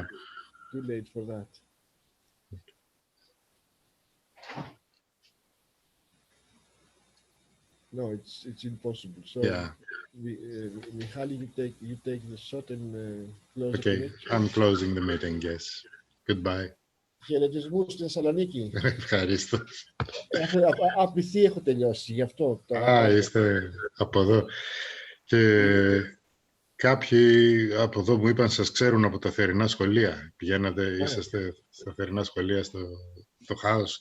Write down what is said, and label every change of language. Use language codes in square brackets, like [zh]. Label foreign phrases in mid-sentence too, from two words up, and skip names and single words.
[en] Too late for that. No, it's impossible. So Yeah. Michali, you take the shot and close the Okay, connection. I'm closing the meeting. Yes. Goodbye. [el] Χαιρετισμούς στην Θεσσαλονίκη. Ευχαριστώ. Απειθή έχω τελειώσει, γι' αυτό. Είστε από εδώ. Και κάποιοι από εδώ μου είπαν σας ξέρουν από τα θερινά σχολεία. Είσαστε στα θερινά σχολεία στο χάος.